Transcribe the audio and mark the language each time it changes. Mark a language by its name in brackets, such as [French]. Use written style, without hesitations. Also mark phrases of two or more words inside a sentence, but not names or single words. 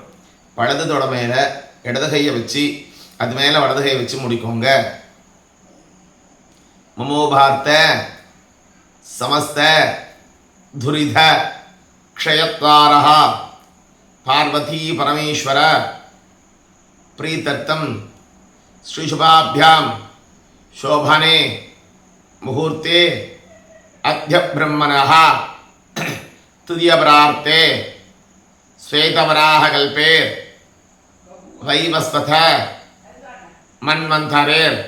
[Tamil] வலது தொட மேலே இடது கையை வச்சு அது மேலே வலது கையை வச்சு முடிக்கோங்க. [Sanskrit] ममोपात्त समस्त दुरित क्षयद्वारा பார்வதி பரமேஸ்வர प्रीतर्थम श्रीशुभाभ्याम शोभने मुहूर्ते अद्य ब्रह्मणः तुदीयप्रार्थे श्वेतवराहकल्पे वैवस्वत मन्वन्तरे